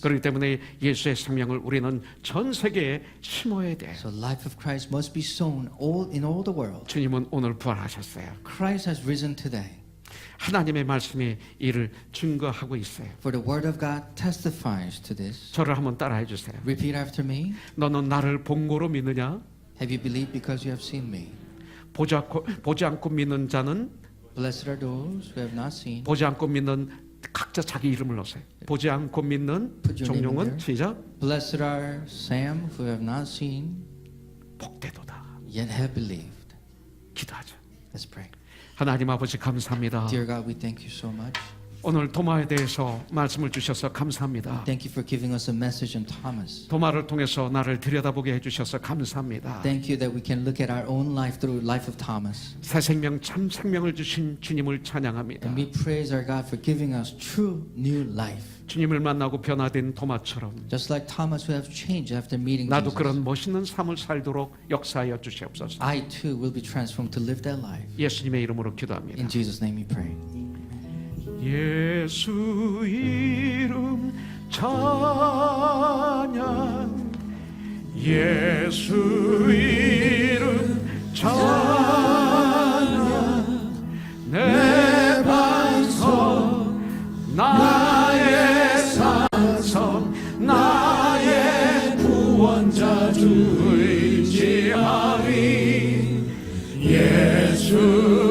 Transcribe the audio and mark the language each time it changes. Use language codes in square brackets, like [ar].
[ko] 그렇기 때문에 예수의 생명을 우리는 전 세계에 심어야 돼요. [en] So life of Christ must be sown in all the world. [ko] 주님은 오늘 부활하셨어요. [en] Christ has risen today. [ko] 하나님의 말씀이 이를 증거하고 있어요. [en] For the word of God testifies to this. [ko] 저를 한번 따라해 주세요. [en] Repeat after me. [ko] 너는 나를 본 거로 믿느냐? [en] Have you believed because you have seen me? [ko] 보지 않고 믿는 자는 [en] Blessed are those who have not seen. [ko] 보지 않고 믿는 각자 자기 이름을 넣으세요. 보지 않고 믿는 [en] Put your name in [ko] 종룡은 [en] there. [ko] 시작 [en] Blessed are Sam who have not seen [ko] 복되도다. [en] yet have believed. [ko] 기도하죠. [en] Let's pray. [ko] 하나님 아버지 감사합니다. [en] Dear God, we thank you so much. [ko] 오늘 도마에 대해서 말씀을 주셔서 감사합니다. [en] Thank you for giving us a message on Thomas. [ko] 도마를 통해서 나를 들여다보게 해주셔서 감사합니다. [en] Thank you that we can look at our own life through the life of Thomas. [ko] 새 생명 참 생명을 주신 주님을 찬양합니다. [en] And we praise our God for giving us true new life. [ko] 주님을 만나고 변화된 도마처럼 [en] Just like Thomas who have changed after meeting [ko] 나도 [en] Jesus. [ko] 그런 멋있는 삶을 살도록 역사하여 주시옵소서. [en] I too will be transformed to live that life. [ko] 예수님의 이름으로 기도합니다. [en] In Jesus' name we pray. [ko] 예수 이름 찬양 예수 이름 찬양 내 반석 나의 산성 나의 구원자 주 의지하리 예수